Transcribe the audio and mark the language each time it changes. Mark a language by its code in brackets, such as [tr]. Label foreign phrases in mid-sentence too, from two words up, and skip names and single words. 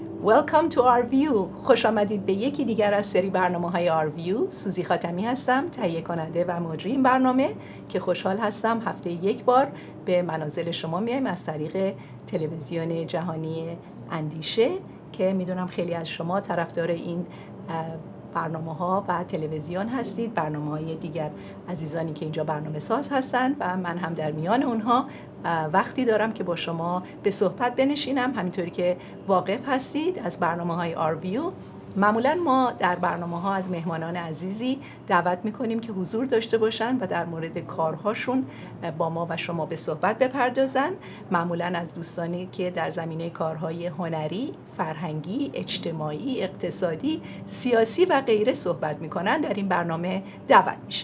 [en] Welcome to our view. [fa] خوش آمدید به یکی دیگر از سری برنامه‌های our view. سوزی خاتمی هستم، تهیه کننده و مجری این برنامه که خوشحال هستم هفته یک بار به منازل شما میایم از طریق تلویزیون جهانی اندیشه که میدونم خیلی از شما طرفدار این برنامه‌ها و تلویزیون هستید، برنامه‌های دیگر عزیزانی که اینجا برنامه ساز هستند و من هم در میان اونها وقتی دارم که با شما به صحبت بنشینم. همینطوری که واقف هستید از برنامه‌های our view، معمولا ما در برنامه‌ها از مهمانان عزیزی دعوت می‌کنیم که حضور داشته باشن و در مورد کارهاشون با ما و شما به صحبت بپردازن. معمولا از دوستانی که در زمینه کارهای هنری، فرهنگی، اجتماعی، اقتصادی، سیاسی و غیره صحبت می‌کنن در این برنامه دعوت میشه.